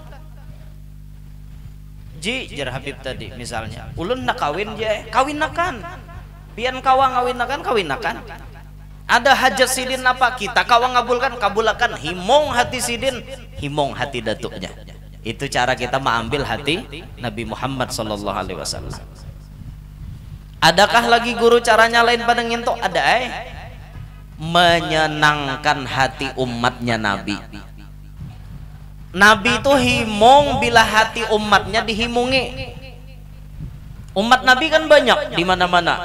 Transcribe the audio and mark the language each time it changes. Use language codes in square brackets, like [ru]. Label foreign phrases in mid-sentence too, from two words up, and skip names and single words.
[bjn] Ji jar Habib tadi misalnya, ulun nak kawin je, kawinakan. Pian kawang kawinakan. Ada hajat sidin apa, kita kawang ngabulkan, kabulakan. Himong hati sidin, himong hati datuknya. [id] Itu cara kita mengambil hati Nabi Muhammad [ar] sallallahu alaihi wasallam. [bjn] Adakah lagi guru caranya lain pada ngintok? [id] Ada menyenangkan hati umatnya Nabi. [bjn] Nabi itu himong bila hati umatnya dihimungi. [id] Umat Nabi kan banyak di mana-mana.